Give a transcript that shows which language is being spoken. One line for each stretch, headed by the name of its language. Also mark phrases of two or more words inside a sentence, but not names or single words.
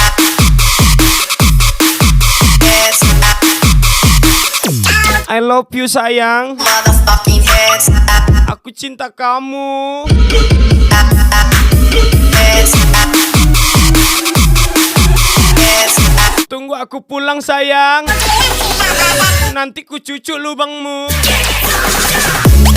English: Heads. I love you sayang, Motherfucking heads.
Indonesian: aku cinta kamu.
English: Heads. Heads.
Indonesian: Tunggu aku pulang sayang, nanti ku cucuk lubangmu.